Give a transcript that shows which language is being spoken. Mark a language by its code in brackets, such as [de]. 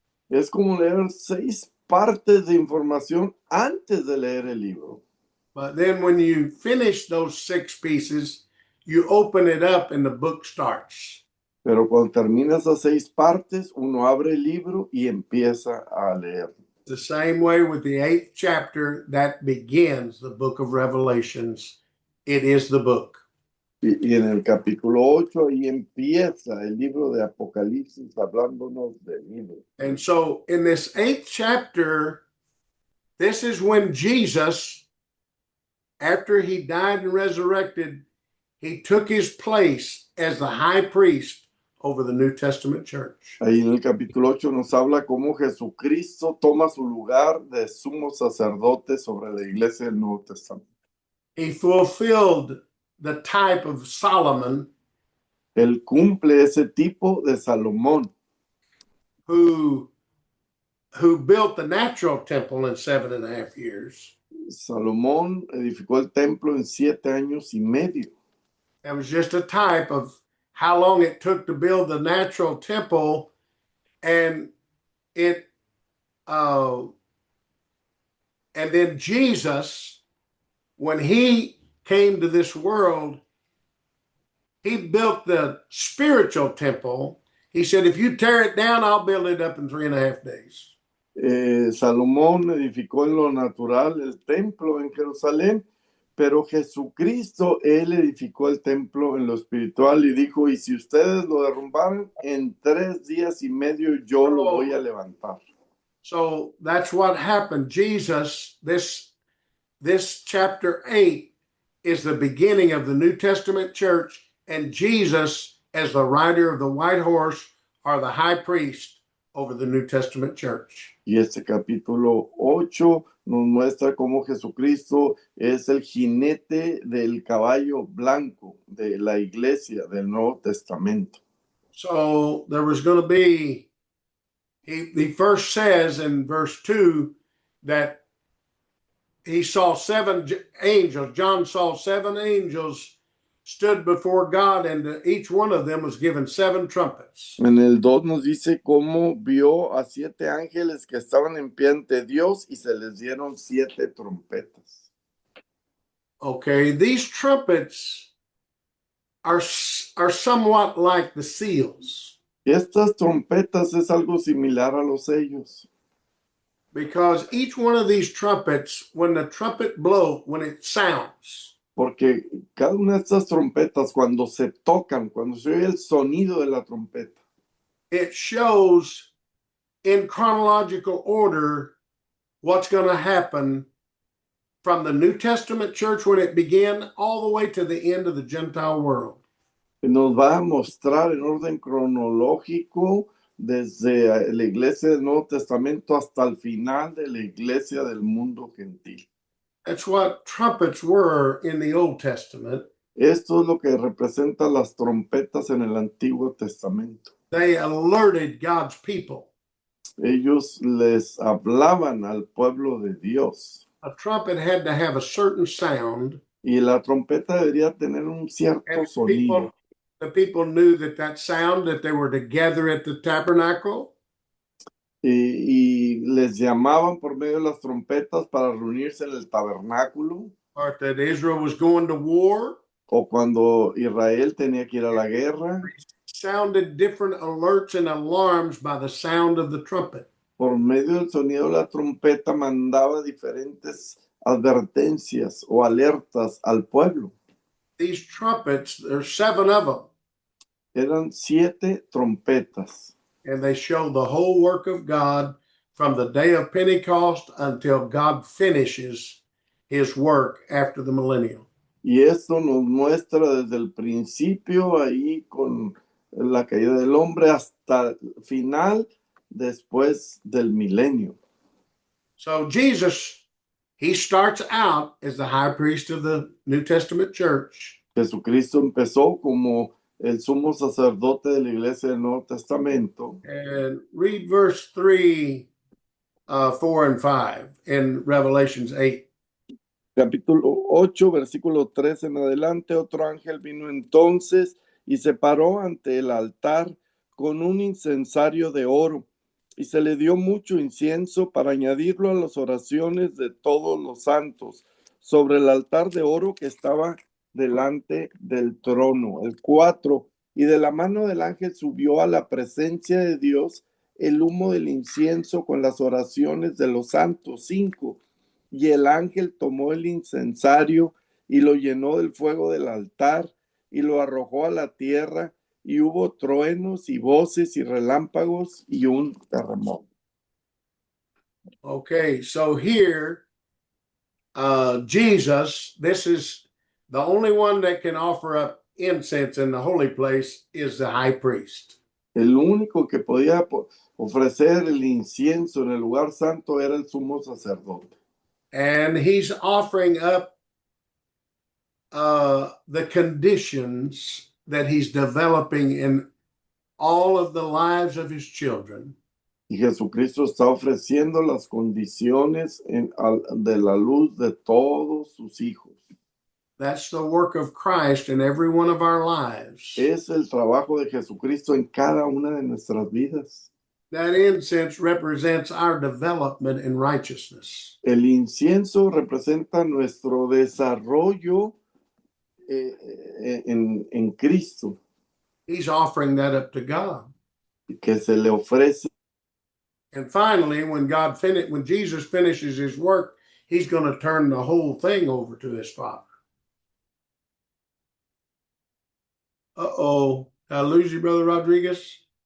[es] Es como leer 6 partes de información antes de leer el libro. [en] But then when you finish those 6 pieces, you open it up and the book starts. [es] Pero cuando termina esas 6 partes, uno abre el libro y empieza a leer. [en] The same way with the 8th chapter that begins the book of Revelations. It is the book. [es] Y en el capítulo 8 ahí empieza el libro de Apocalipsis hablándonos del libro. [en] And so in this 8th chapter, this is when Jesus, after he died and resurrected, he took his place as the high priest over the New Testament church. [es] Ahí en el capítulo 8 nos habla cómo Jesucristo toma su lugar de sumo sacerdote sobre la iglesia del Nuevo Testamento. [en] He fulfilled the type of Solomon, [es] Él cumple ese tipo de Salomón, [en] who built the natural temple in 7.5 years. [es] Salomón edificó el templo en 7 años y medio. [en] That was just a type of how long it took to build the natural temple And it, and then Jesus, when he came to this world, he built the spiritual temple. He said, if you tear it down, I'll build it up in 3.5 days. [es] Salomón edificó en lo natural el templo en Jerusalén, pero Jesucristo, él edificó el templo en lo espiritual y dijo, y si ustedes lo derrumbaran, en 3 días y medio yo lo voy a levantar. [en] So that's what happened. Jesus, this chapter 8 is the beginning of the New Testament church, and Jesus, as the rider of the white horse, are the high priest over the New Testament church. [es] Y este capítulo 8 nos muestra cómo Jesucristo es el jinete del caballo blanco de la iglesia del Nuevo Testamento. [en] So there was going to be, he first says in verse 2 that he saw 7 angels. John saw 7 angels stood before God, and to each one of them was given 7 trumpets. [es] En el 2 nos dice cómo vio a 7 ángeles que estaban en pie ante Dios y se les dieron 7 trompetas. [en] Okay, these trumpets are somewhat like the seals. [es] Estas trompetas es algo similar a los sellos, [en] Because each one of these trumpets, when the trumpet blows, when it sounds, [es] porque cada una de estas trompetas cuando se tocan, cuando se oye el sonido de la trompeta, [en] it shows in chronological order what's going to happen from the New Testament church when it began all the way to the end of the Gentile world. [es] nos va a mostrar en orden cronológico desde la iglesia del Nuevo Testamento hasta el final de la iglesia del mundo gentil. [en] That's what trumpets were in the Old Testament. [es] Esto es lo que representa las trompetas en el Antiguo Testamento. [en] They alerted God's people. [es] Ellos les hablaban al pueblo de Dios. [en] A trumpet had to have a certain sound. [es] Y la trompeta debería tener un cierto [en] And [es] sonido. [en] the people knew that sound, that they were together at the tabernacle. [es] Y les llamaban por medio de las trompetas para reunirse en el tabernáculo. [en] Or that Israel was going to war. [es] O cuando Israel tenía que ir a la guerra. [en] Sounded different alerts and alarms by the sound of the trumpet. [es] Por medio del sonido de la trompeta mandaba diferentes advertencias o alertas al pueblo. [en] These trumpets, there's 7 of them. [es] Eran 7 trompetas. [en] And they show the whole work of God from the day of Pentecost until God finishes his work after the millennium. [es] Y esto nos muestra desde el principio ahí con la caída del hombre hasta el final después del milenio. [en] So Jesus, he starts out as the high priest of the New Testament church. [es] Jesucristo empezó como el sumo sacerdote de la iglesia del Nuevo Testamento. [en] And read verse 3, 4, and 5 in Revelations 8. [es] Capítulo 8, versículo 3 en adelante, otro ángel vino entonces y se paró ante el altar con un incensario de oro, y se le dio mucho incienso para añadirlo a las oraciones de todos los santos, sobre el altar de oro que estaba delante del trono. El 4, y de la mano del ángel subió a la presencia de Dios el humo del incienso con las oraciones de los santos. 5, y el ángel tomó el incensario y lo llenó del fuego del altar y lo arrojó a la tierra, y hubo truenos y voces y relámpagos y un terremoto. [en] Okay, so here, Jesus, this is the only one that can offer up incense in the holy place, is the high priest. [es] El único que podía ofrecer el incienso en el lugar santo era el sumo sacerdote. [en] And he's offering up the conditions that he's developing in all of the lives of his children. [es] Y Jesucristo está ofreciendo las condiciones de la luz de todos sus hijos. [en] That's the work of Christ in every one of our lives. [es] Es el trabajo de Jesucristo en cada una de nuestras vidas. [en] That incense represents our development in righteousness. [es] El incienso representa nuestro desarrollo en Cristo, [en] He's offering that up to God. [es] que se le ofrece. [en] And finally, when Jesus finishes his work, he's going to turn the whole thing over to his Father. Uh-oh. Did I lose you, Brother Rodriguez?